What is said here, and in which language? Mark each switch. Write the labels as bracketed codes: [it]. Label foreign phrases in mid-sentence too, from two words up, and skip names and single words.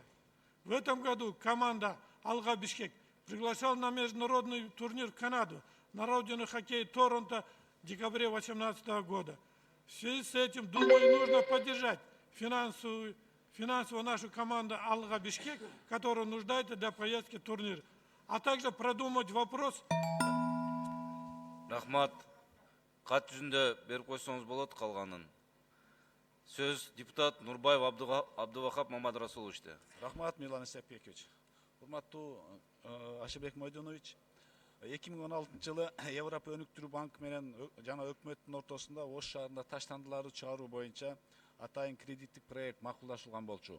[ru] В этом году команда «Алга Бишкек» приглашала на международный турнир в Канаду на родину хоккея Торонто в декабре 2018 года. В связи с этим, думаю, нужно поддержать финансово нашу команду «Алга Бишкек», которая нуждается для поездки в турнир, а также продумать вопрос. [ky] Рахмат. Кат жүзүндө берип койсоңуз болот калганын. Сөз депутат Нурбаев Абдывахап Мамадрасуловичте. Рахмат, Милан Исапбекович. Урматтуу Ашырбек Мойдонович, 2016 жылы Европа өнүктүрүү банкы менен жана өкмөттүн ортосунда Ош шаарында таштандыларды чыгаруу боюнча атайын кредиттик проект макулдашылган болчу.